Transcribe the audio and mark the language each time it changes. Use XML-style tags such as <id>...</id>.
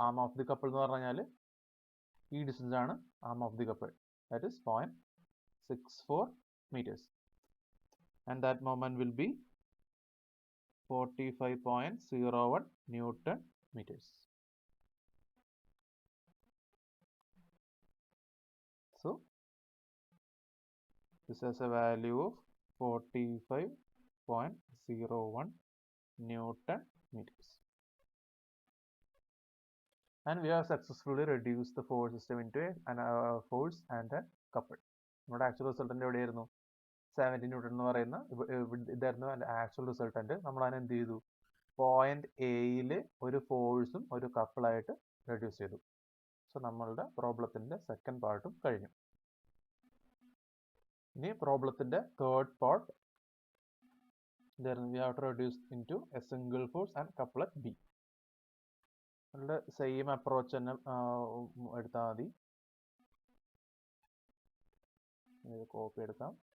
<en>arm of the couple</en> <ml>എന്ന് പറഞ്ഞാൽ ഈ ഡിസ്റ്റൻസ് ആണ്</ml> <en>Arm of the couple, that is 0.64 meters, and that moment will be 45.01 Newton meters. So this has a value of 45.01 Newton meters. And we have successfully reduced the force system into a force and a couple.</en> <ml>നമ്മുടെ actual resultant എവിടെയായിരുന്നു? 70 newton എന്ന് പറയുന്ന ഇതായിരുന്നു അതിൻ്റെ actual resultant. നമ്മൾ അതിനെ എന്ത് ചെയ്തു? പോയിന്റ് എയിൽ ഒരു ഫോഴ്സും ഒരു കപ്പിളായിട്ട് റെഡ്യൂസ് ചെയ്തു. സോ നമ്മളുടെ പ്രോബ്ലത്തിൻ്റെ സെക്കൻഡ് പാർട്ടും കഴിഞ്ഞു. ഇനി പ്രോബ്ലത്തിൻ്റെ third part,</ml> <en>we have to reduce into a single force and couplet B.</en> <ml>നമ്മളുടെ സെയിം അപ്രോച്ച് തന്നെ എടുത്താൽ മതി. കോപ്പി എടുക്കാം.</ml>